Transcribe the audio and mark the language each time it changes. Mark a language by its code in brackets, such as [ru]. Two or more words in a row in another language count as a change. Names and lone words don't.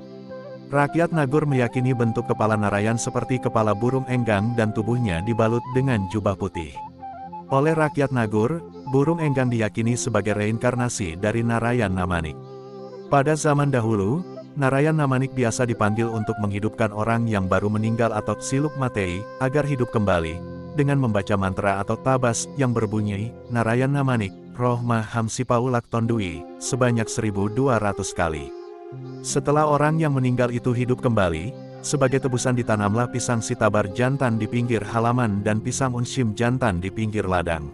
[id] Rakyat Nagor meyakini bentuk kepala Narayan seperti kepala burung enggang dan tubuhnya dibalut dengan jubah putih. Oleh rakyat Nagor, burung enggang diyakini sebagai reinkarnasi dari Narayan Namanik. Pada zaman dahulu, Narayan Namanik biasa dipanggil untuk menghidupkan orang yang baru meninggal atau siluk matei, agar hidup kembali, dengan membaca mantra atau tabas yang berbunyi, Narayan Namanik, Roh Maham Sipaulak Tondui, sebanyak 1200 kali. Setelah orang yang meninggal itu hidup kembali, sebagai tebusan ditanamlah pisang sitabar jantan di pinggir halaman dan pisang unshim jantan di pinggir ladang.